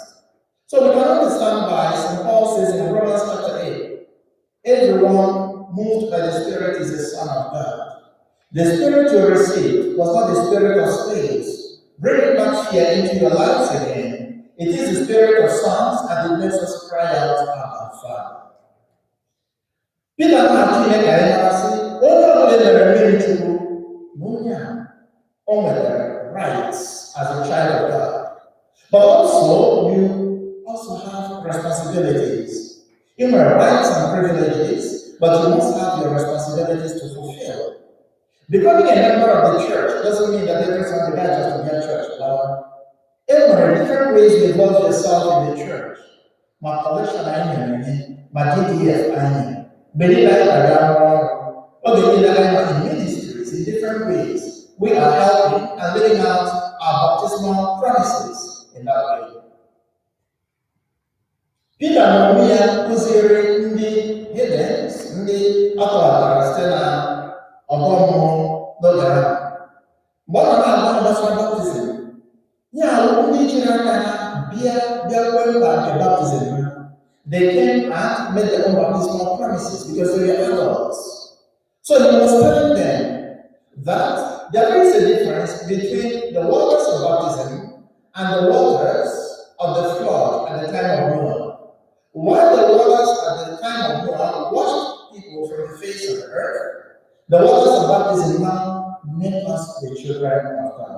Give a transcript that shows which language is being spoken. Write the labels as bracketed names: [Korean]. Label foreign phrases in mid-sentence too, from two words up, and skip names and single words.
[English] So we can understand why St. Paul says in Romans chapter 8, everyone moved by the Spirit is the Son of God. The Spirit you received was not the spirit of slaves, bringing back fear into your lives again. It is the Spirit of sons, and it makes us cry out, Abba, Father. [Igbo] Peter na Chineke anyị na-asị, onye ọbụla mere mmiri Chukwu, onye o nwere [English] rights as a child of God. But also, you also have responsibilities. You have rights and privileges, but you must have your responsibilities to fulfill. Becoming a member of the church doesn't mean that every Sunday night just to be at church. There are different ways you involve yourself in the church. My collection, my DDF, in ministries in different ways. We are helping and living out our baptismal promises in that way. [Igbo] Peter na onwe ya kụziere ndị heathens, ndị atọghara site na ọgọ mmụọ n'oge ahụ. Mgbe ọ na-agba gbasara baptizim, ya ndị chere aka ha bịa kwe mkpa nke baptizim ha. [English] They came and made their own baptismal promises because they were adults. So he was telling them that there is a difference between the waters of baptism and the waters of the flood at the time of Noah. While the waters at the time of Noah washed people from the face of the earth, the waters of baptism now make us the children of God.